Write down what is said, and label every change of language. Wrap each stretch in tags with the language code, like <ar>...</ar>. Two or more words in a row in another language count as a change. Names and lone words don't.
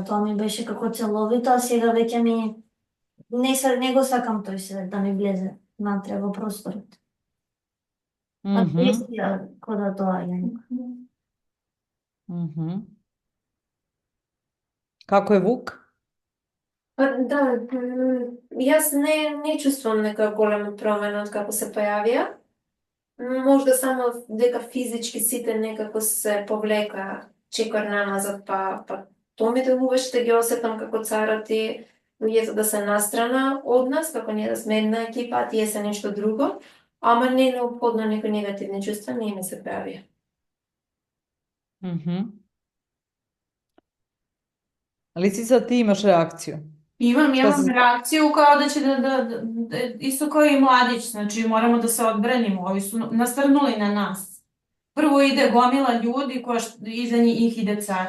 <mk>Тоа ми беше како целовито, а сега веќе не го сакам тој свет да ми влезе натре во просторот. Mhm, Агресија кода тоа е.</mk> <sr>mhm. Kako je Vuk?</sr> <mk>Па да, јас не чувствувам нека голема промена од како се појавија. Можда само дека физички сите некако се повлека чекор назад, па тоа ми делуваше да ги осетам како царот и луѓето да се настрана од нас, како ние да сме една екипа, а тие се нешто друго, ама не неопходно некои негативни чувства не ми се појавија. Mhm.</mk> <sr>Lisica, ti imaš reakciju. Imam Šta se- reakciju kao da će isto kao i mladić, znači moramo da se odbranimo, ovi su nasrnuli na nas. Prvo ide gomila ljudi, iza njih ide car.</sr>